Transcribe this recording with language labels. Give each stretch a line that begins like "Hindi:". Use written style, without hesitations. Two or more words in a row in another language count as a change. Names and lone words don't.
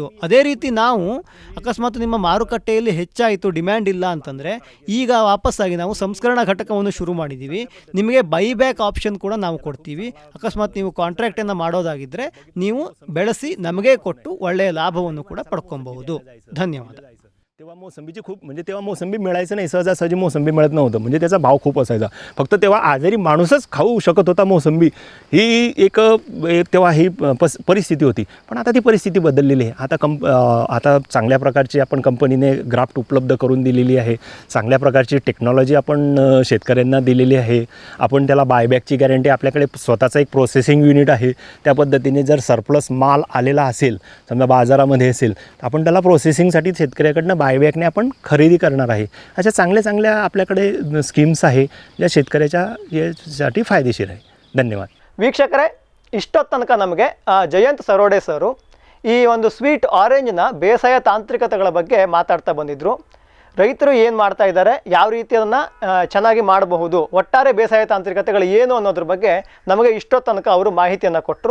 Kannada: ಅದೇ ರೀತಿ ನಾವು ಅಕಸ್ಮಾತ್ ನಿಮ್ಮ ಮಾರುಕಟ್ಟೆಯಲ್ಲಿ ಹೆಚ್ಚಾಯಿತು, ಡಿಮ್ಯಾಂಡ್ ಇಲ್ಲ ಅಂತಂದರೆ ಈಗ ವಾಪಸ್ಸಾಗಿ ನಾವು ಸಂಸ್ಕರಣಾ ಘಟಕವನ್ನು ಶುರು ಮಾಡಿದ್ದೀವಿ. ನಿಮಗೆ
English: buyback option
Kannada: ಕೂಡ ನಾವು ಕೊಡ್ತೀವಿ. ಅಕಸ್ಮಾತ್ ನೀವು ಕಾಂಟ್ರಾಕ್ಟನ್ನು ಮಾಡೋದಾಗಿದ್ದರೆ ನೀವು ಬೆಳೆಸಿ ನಮಗೆ ಕೊಟ್ಟು ಒಳ್ಳೆಯ ಲಾಭವನ್ನು ಕೂಡ ಪಡ್ಕೊಬಹುದು. ಧನ್ಯವಾದ.
Marathi: तेव्हा मोसंबीची खूप म्हणजे तेव्हा मोसंबी मिळायचं नाही, सहजासहजी मोसंबी मिळत नव्हतं, म्हणजे त्याचा भाव खूप असायचा. फक्त तेव्हा आजारी माणूसच खाऊ शकत होता मोसंबी, ही एक तेव्हा ही परिस्थिती होती. पण आता ती परिस्थिती बदललेली आहे. आता चांगल्या प्रकारची आपण कंपनीने ग्राफ्ट उपलब्ध करून दिलेली आहे. चांगल्या प्रकारची टेक्नॉलॉजी आपण शेतकऱ्यांना दिलेली आहे. आपण त्याला बायबॅकची गॅरंटी, आपल्याकडे स्वतःचं एक
English: processing unit
Marathi: आहे. त्या पद्धतीने जर सरप्लस माल आलेला असेल, समजा बाजारामध्ये असेल, आपण त्याला प्रोसेसिंगसाठी शेतकऱ्याकडनं बायबॅकने आपण खरेदी करणार आहे. अशा चांगल्या आपल्याकडे स्कीम्स आहे ज्या शेतकऱ्याच्या यासाठी फायदेशीर आहे. धन्यवाद.
Kannada: ವೀಕ್ಷಕರೇ, ಇಷ್ಟೊತ್ತು ತನಕ ನಮಗೆ ಜಯಂತ್ ಸರೋಡೆ ಸರು ಈ ಒಂದು
English: sweet orange
Kannada: ಬೇಸಾಯ ತಾಂತ್ರಿಕತೆಗಳ ಬಗ್ಗೆ ಮಾತಾಡ್ತಾ ಬಂದಿದ್ದರು. ರೈತರು ಏನು ಮಾಡ್ತಾ ಇದ್ದಾರೆ, ಯಾವ ರೀತಿ ಅದನ್ನು ಚೆನ್ನಾಗಿ ಮಾಡಬಹುದು, ಒಟ್ಟಾರೆ ಬೇಸಾಯ ತಾಂತ್ರಿಕತೆಗಳು ಏನು ಅನ್ನೋದ್ರ ಬಗ್ಗೆ ನಮಗೆ ಇಷ್ಟೊತ್ತು ತನಕ ಅವರು ಮಾಹಿತಿಯನ್ನು ಕೊಟ್ಟರು.